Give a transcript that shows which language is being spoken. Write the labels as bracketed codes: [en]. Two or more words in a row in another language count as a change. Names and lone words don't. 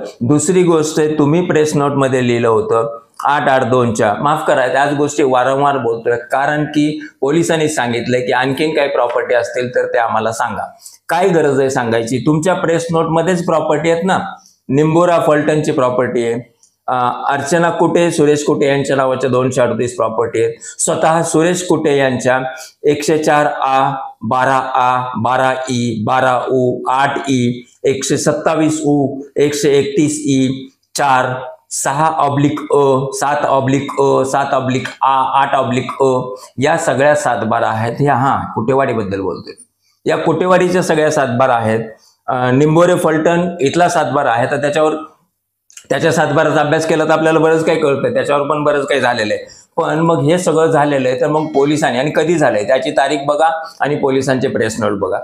[mr] दुसरी गोष्ट आहे, तुम्ही प्रेस नोटमध्ये लिहिलं होतं 882च्या, माफ करा त्याच गोष्टी वारंवार बोलतोय कारण की पोलिसांनी सांगितलंय की आणखीन काही प्रॉपर्टी असतील तर ते आम्हाला सांगा. काय गरज आहे सांगायची? तुमच्या प्रेस नोटमध्येच प्रॉपर्टी आहेत ना. निंबोरा फलटणची प्रॉपर्टी आहे, अर्चना कुटे, सुरेश कुटे यांच्या नावाच्या 238 प्रॉपर्टी आहेत. स्वतः सुरेश कुटे यांच्या 104A, 12A, 12E, 12U, 8E, 127U, 131E, 4, 6/अ, 7/अ, 7/A, 8/अ या सगळ्या 7/12 आहेत. ह्या कुटेवाडीबद्दल बोलतोय. या कुटेवाडीच्या सगळ्या 7/12 आहेत. निंबोरे फलटण इथला 7/12 आहे. तर त्याच्या 7/12चा अभ्यास केला तर आपल्याला बरंच काही कळतंय, त्याच्यावर पण बरंच काही झालेलं आहे. पण मग हे सगळं झालेलं आहे तर मग पोलिसांनी, आणि कधी झालंय त्याची तारीख बघा आणि पोलिसांचे [en] press note [mr] बघा.